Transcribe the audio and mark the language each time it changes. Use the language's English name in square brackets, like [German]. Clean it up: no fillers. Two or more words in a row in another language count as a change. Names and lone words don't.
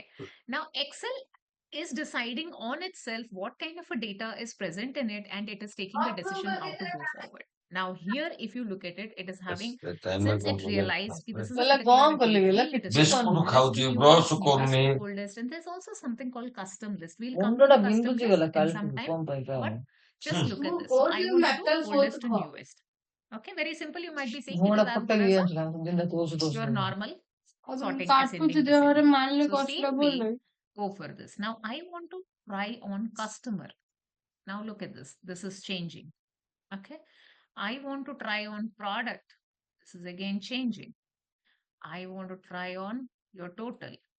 [English] Now, Excel is deciding on itself what kind of a data is present in it, and it is taking a decision how to go forward. Now here, if you look at it, it is having, since it realized this is a particular date field, it is [Odia] ବିସ୍କୁଟ [English] showing [Odia] ଖାଉଛି [English] list ବ୍ରଶ views, [Odia] କରୁନି [English] full list, and there's also something called custom list. We'll come [Odia] ମୁଣ୍ଡଟା [English] to custom [Odia] ବିନ୍ଧୁଛି ଗଲା [English] list in [Odia] କାଲି [English] some time, [Odia] କଣ ପାଇଁ [English] but [Odia] କାମ [English] just look at this. So I want to do oldest to newest. Okay, very simple. You might be saying it [Odia] ମୁଣ୍ଡଟା [English] is as [Odia] ଫଟେଇ [English] good as [Odia] ଜାଣିଛୁ ବିନ୍ଧା ଦୋଷ ଦୋଷ [English] your normal sorting, [Odia] କାଟୁଛି [English] ascending, [Odia] ଦେହରେ [English] descending. [Odia] ମାରିଲେ [English] So [Odia] କଷ୍ଟ [English] same [Odia] ପଡିଲେ [English] way, go for this. Now I want to try on customer. Now look at this. This is changing. Okay. I want to try on product. This is again changing. I want to try on your total.